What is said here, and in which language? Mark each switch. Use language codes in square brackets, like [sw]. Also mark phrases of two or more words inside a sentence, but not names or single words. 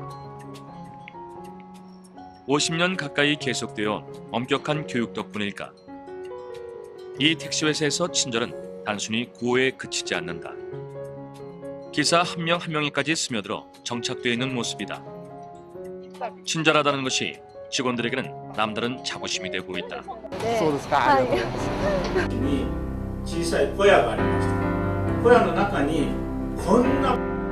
[ko] 50년 가까이 계속되어 온 엄격한 교육 덕분일까? 이 택시회사에서 친절은 단순히 구호에 그치지 않는다. 기사 한 명 한 명에까지 스며들어 정착되어 있는 모습이다. 친절하다는 것이 직원들에게는 남다른 자부심이 되고 있다. [ja] 小さい小屋がありました。小屋の中にこんな